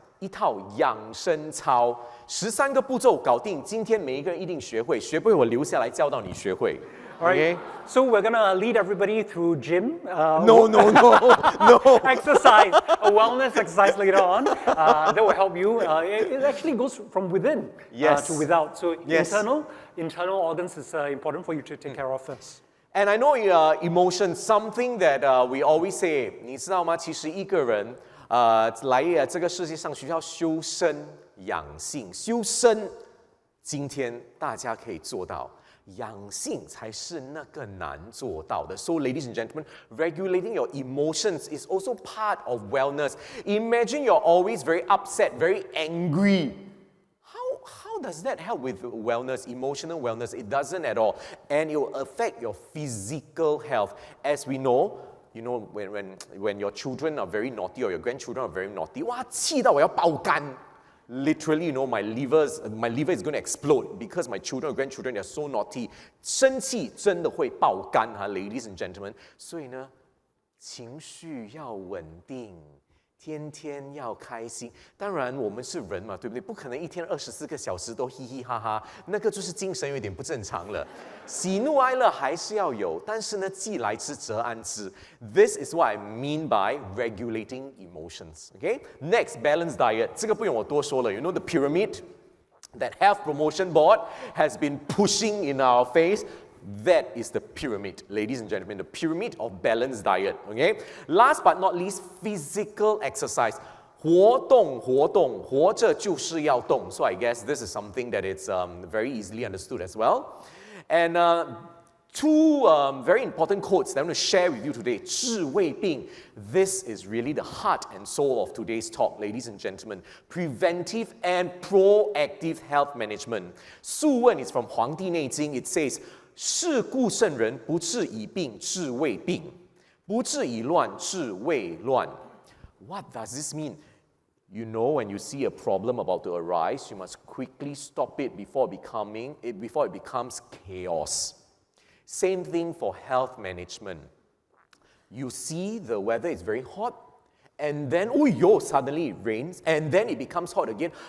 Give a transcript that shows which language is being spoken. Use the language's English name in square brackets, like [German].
[Chinese] 一套养生操，13个步骤搞定。今天每一个人一定学会，学不会我留下来教到你学会。 [English] All right. Okay? So we're gonna lead everybody through gym. No. Exercise, a wellness exercise later on that will help you. It actually goes from within Yes. to without. So Yes. internal organs is important for you to take care of first. And I know emotion, something that we always say. [Chinese] 你知道吗？其实一个人来这个世界上需要修身养性，修身今天大家可以做到。养性才是那个难做到的。 [English] So, ladies and gentlemen, regulating your emotions is also part of wellness. Imagine you're always very upset, very angry. How does that help with wellness, emotional wellness? It doesn't at all. And it will affect your physical health. As we know, when your children are very naughty or your grandchildren are very naughty, [Chinese] 哇，气到我要爆肝。 [English] Literally, my liver is going to explode because my children or grandchildren, they're so naughty. [Chinese] 生气真的会爆肝哈 [English] ladies and gentlemen. [Chinese] 所以呢，情绪要稳定，天天要开心。当然，我们是人嘛，对不对？不可能一天24个小时都嘻嘻哈哈，那个就是精神有点不正常了。喜怒哀乐还是要有，但是呢，既来之则安之。 [English] This is what I mean by regulating emotions. Okay? Next, balanced diet. [Chinese] 这个不用我多说了。 [English] You know the pyramid that Health Promotion Board has been pushing in our face. That is the pyramid, ladies and gentlemen, the pyramid of balanced diet. Okay? Last but not least, physical exercise. [Chinese] 活动，活着就是要动. [English] So I guess this is something that is very easily understood as well. And two very important quotes that I'm going to share with you today. [Chinese] 治未病. [English] This is really the heart and soul of today's talk, ladies and gentlemen. Preventive and proactive health management. [Chinese] 素问 is from 黄帝内经.It says, 是故圣人不治已病，治未病；不治已乱，治未乱。 [English] What does this mean? You know, when you see a problem about to arise, you must quickly stop it before it becomes chaos. Same thing for health management. You see the weather is very hot, and then, suddenly it rains, and then it becomes hot again.